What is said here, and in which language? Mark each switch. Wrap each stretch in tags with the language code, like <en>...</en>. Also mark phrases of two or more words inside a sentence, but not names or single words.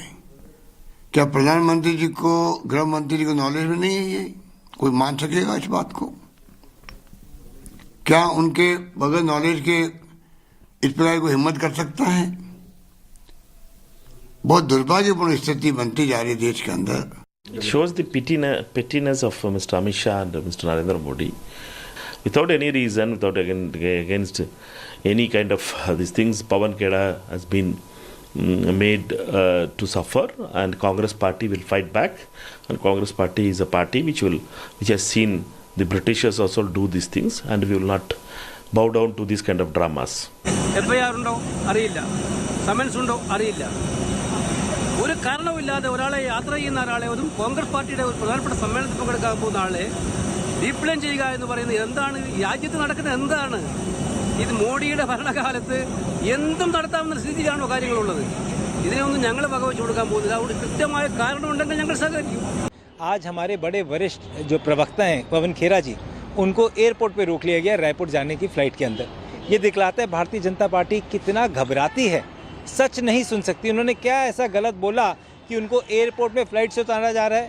<hi>क्या प्रधानमंत्री जी को, गृह मंत्री जी को नॉलेज में नहीं है? ये कोई मान सकेगा इस बात को? क्या उनके बगैर नॉलेज के इस प्रकार को हिम्मत कर सकता है? बहुत दुर्भाग्यपूर्ण स्थिति बनती जा रही है देश के अंदर।</hi> <en>It shows the pettiness of Mr. Amit Shah and Mr. Narendra Modi. Without any reason, without against any kind of these things, Pawan Khera has been made to suffer, and Congress party will fight back. And Congress party is a party which has seen the Britishers also do these things, and we will not bow down to these kind of dramas.</en> <ml>FIR ഉണ്ടോ അറിയില്ല, സമൻസ് ഉണ്ടോ അറിയില്ല. ഒരു കാരണവുമില്ലാതെ ഒരാളെ യാത്ര ചെയ്യുന്ന ഒരാളെ, അതും കോൺഗ്രസ് പാർട്ടിയുടെ ഒരു പ്രധാനപ്പെട്ട സമ്മേളനത്തിൽ പങ്കെടുക്കാൻ പോകുന്ന ആളെ ഡീപ്ലെയിൻ ചെയ്യുക എന്ന് പറയുന്നത് എന്താണ്? രാജ്യത്ത് നടക്കുന്നത് എന്താണ്? ഇത് മോഡിയുടെ ഭരണകാലത്ത് എന്തും നടത്താവുന്ന സ്ഥിതിയിലാണോ കാര്യങ്ങളുള്ളത്? ഇതിനൊന്നും ഞങ്ങൾ വകവെച്ച് കൊടുക്കാൻ പോകുന്നില്ല. അതുകൊണ്ട് കൃത്യമായ കാരണമുണ്ടെങ്കിൽ ഞങ്ങൾ സഹകരിക്കും.</ml> <hi>आज हमारे बड़े वरिष्ठ जो प्रवक्ता हैं पवन खेरा जी, उनको एयरपोर्ट पे रोक लिया गया रायपुर जाने की फ्लाइट के अंदर। ये दिखलाता है भारतीय जनता पार्टी कितना घबराती है, सच नहीं सुन सकती। उन्होंने क्या ऐसा गलत बोला कि उनको एयरपोर्ट में फ्लाइट से उतारा जा रहा है?</hi>